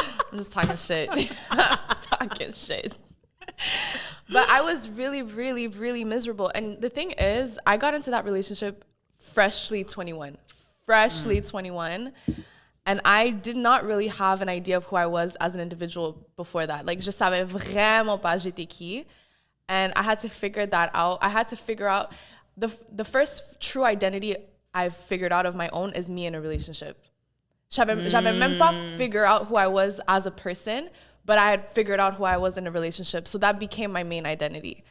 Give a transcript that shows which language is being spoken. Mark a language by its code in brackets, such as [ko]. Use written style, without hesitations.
[en] I'm just talking shit. But I was really, really, really miserable. And the thing is, I got into that relationship freshly 21. And I did not really have an idea of who I was as an individual before that. [fr] Like, je savais vraiment pas j'étais qui. [en] And I had to figure that out. I had to figure out the first true identity I've figured out of my own is me in a relationship. [fr] J'avais même pas [en] figured out who I was as a person, but I had figured out who I was in a relationship. So that became my main identity.